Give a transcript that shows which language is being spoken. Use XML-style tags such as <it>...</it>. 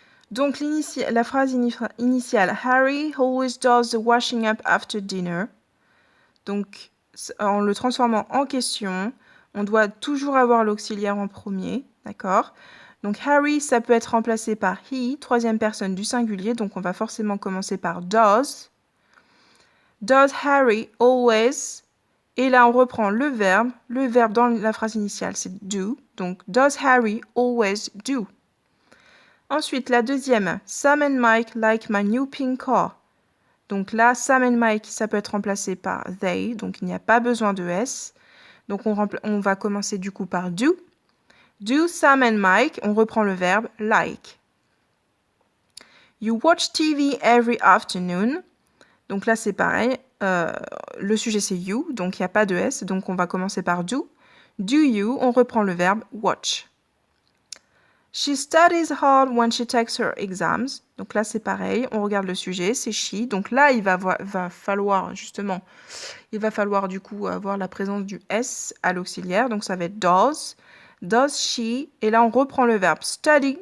<fr>Donc la phrase initiale,</fr> <en>Harry always does the washing up after dinner.</en> <fr>Donc en le transformant en question, on doit toujours avoir l'auxiliaire en premier, d'accord? Donc Harry, ça peut être remplacé par he, troisième personne du singulier, donc on va forcément commencer par does.</fr> <en>Does Harry always?</en> <fr>Et là, on reprend le verbe dans la phrase initiale, c'est do.</fr> <en>Donc, does Harry always do?</en> <fr>Ensuite, la deuxième,</fr> <en>Sam and Mike like my new pink car.</en> <fr>Donc là, Sam and Mike, ça peut être remplacé par they, donc il n'y a pas besoin de S. Donc on va commencer du coup par do.</fr> <en>Do Sam and Mike,</en> <fr>on reprend le verbe like.</fr> <en>You watch TV every afternoon.</en> <fr>Donc là, c'est pareil. Le sujet, c'est you, donc il n'y a pas de S. Donc on va commencer par do.</fr> <en>Do you,</en> <fr>on reprend le verbe watch.</fr> <en>She studies hard when she takes her exams.</en> <fr>Donc là, c'est pareil. On regarde le sujet, c'est she. Donc là, il va falloir justement, il va falloir du coup avoir la présence du S à l'auxiliaire. Donc ça va être does.</fr> <en>Does she.</en> <fr>Et là, on reprend le verbe study.</fr>